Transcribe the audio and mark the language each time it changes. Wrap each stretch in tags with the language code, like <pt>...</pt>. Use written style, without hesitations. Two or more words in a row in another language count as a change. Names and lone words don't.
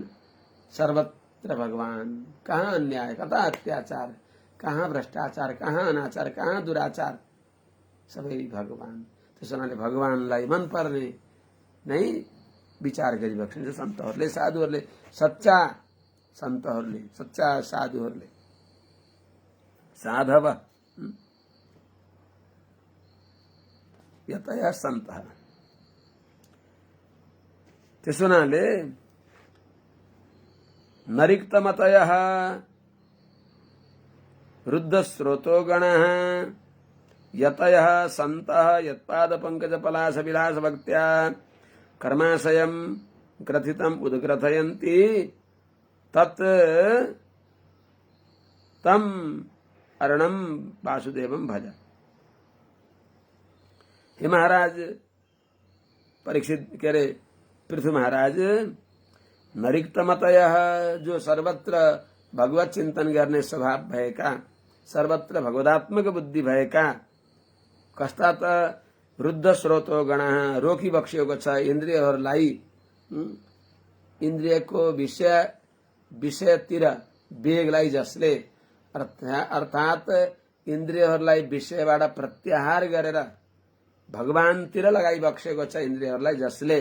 <ne>सर्वत्र भगवान, कहाँ अन्याय, कता अत्याचार, कहाँ भ्रष्टाचार, कहाँ अनाचार, कहाँ दुराचार, सबै भगवान। त्यसैले भगवानलाई मन पर्ने नै विचार गरिबक्सिन्छ सन्तहरूले, साधुहरूले, सच्चा सन्तहरूले, सच्चा साधुहरूले।</ne> <sa>साधव यतया सन्तः।</sa> <ne>त्यसो हुनाले</ne> <sa>नरिक्तमतयः रुद्धस्रोतो गणः यतयः सन्तः यत्पादपङ्कजपलाशविलास भक्त्या कर्माशयं ग्रथितम् उद्ग्रथयन्ति तत् तम अरणम वासुदेवं भज।</sa> <ne>हे महाराज परीक्षित के रे पृथु महाराज, नरिक्तमतयः, जो सर्वत्र भगवत चिन्तन गर्ने स्वभाव भएका, सर्वत्र भगवदात्मक बुद्धि भएका, कस्ता त</ne> <sa>वृद्ध स्रोतो गणः,</sa> <ne>रोकी बक्सिएको छ इन्द्रियहरूलाई, इन्द्रियको विषयतिर वेगलाई जसले, अर्थात इन्द्रियहरूलाई विषयबाट प्रत्याहार गरेर भगवानतिर लगाइबक्सेको छ इन्द्रियहरूलाई जसले।</ne>